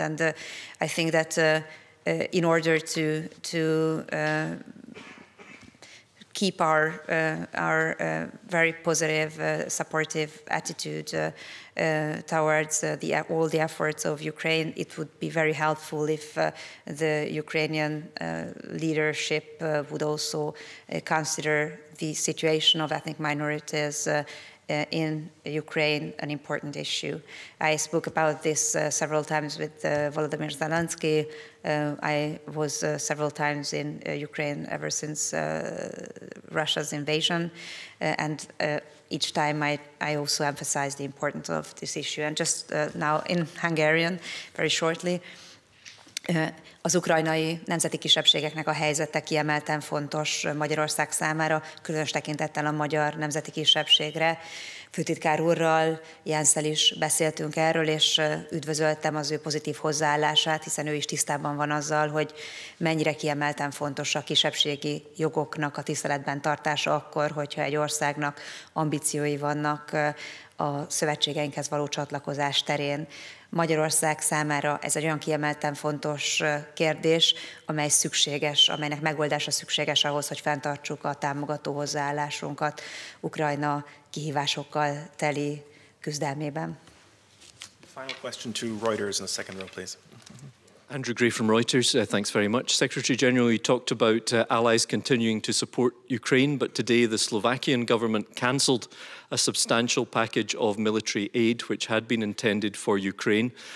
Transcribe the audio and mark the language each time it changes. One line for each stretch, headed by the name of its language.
English: And I think that in order to keep our very positive, supportive attitude towards all the efforts of Ukraine, it would be very helpful if the Ukrainian leadership would also consider the situation of ethnic minorities in Ukraine an important issue. I spoke about this several times with Volodymyr Zelensky. I was several times in Ukraine ever since Russia's invasion, and each time I also emphasized the importance of this issue. And just now in Hungarian, very shortly,
Hungarian: az ukrajnai nemzeti kisebbségeknek a helyzete kiemelten fontos Magyarország számára, különös tekintettel a magyar nemzeti kisebbségre. Főtitkár úrral, Jensszel is beszéltünk erről, és üdvözöltem az ő pozitív hozzáállását, hiszen ő is tisztában van azzal, hogy mennyire kiemelten fontos a kisebbségi jogoknak a tiszteletben tartása akkor, hogyha egy országnak ambíciói vannak a szövetségeinkhez való csatlakozás terén. Magyarország számára ez egy olyan kiemelten fontos kérdés, amely szükséges, amelynek megoldása szükséges ahhoz, hogy fenntartsuk a támogató hozzáállásunkat Ukrajna kihívásokkal teli küzdelmében.
English: Final question to Reuters in the second row, please. Andrew Gray from Reuters, thanks very much. Secretary General, you talked about allies continuing to support Ukraine, but today the Slovakian government cancelled a substantial package of military aid which had been intended for Ukraine.